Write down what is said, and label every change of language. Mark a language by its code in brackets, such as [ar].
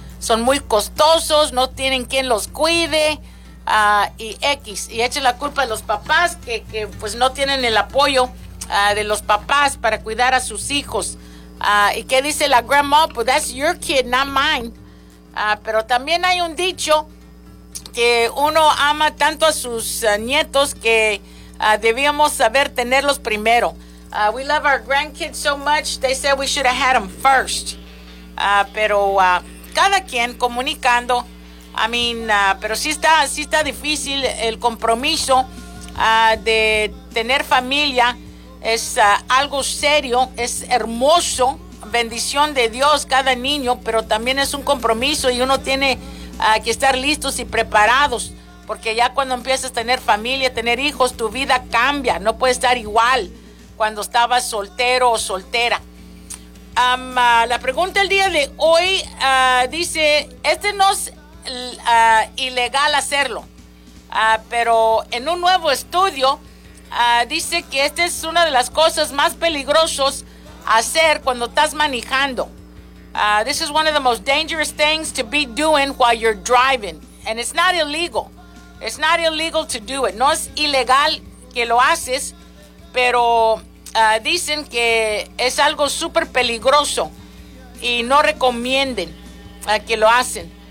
[es] Son muy costosos, no tienen quien los cuide, y echen la culpa a los papás que pues no tienen el apoyo de los papás para cuidar a sus hijos. ¿Y qué dice la grandma? Pues [en] that's your kid, not mine. [es] Pero también hay un dicho que uno ama tanto a sus nietos que debíamos saber tenerlos primero. [en] We love our grandkids so much, they said we should have had them first. [es] Pero cada quien comunicando, pero sí está difícil el compromiso de tener familia. Es algo serio, es hermoso, bendición de Dios cada niño, pero también es un compromiso y uno tiene que estar listos y preparados, porque ya cuando empiezas a tener familia, tener hijos, tu vida cambia, no puede estar igual cuando estabas soltero o soltera. La pregunta el día de hoy dice, este no es ilegal hacerlo, pero en un nuevo estudio dice que esta es una de las cosas más peligrosas hacer cuando estás manejando. [en] This is one of the most dangerous things to be doing while you're driving. And it's not illegal. It's not illegal to do it. [es] No es ilegal que lo haces, pero dicen que es algo súper peligroso y no recomienden que lo hacen.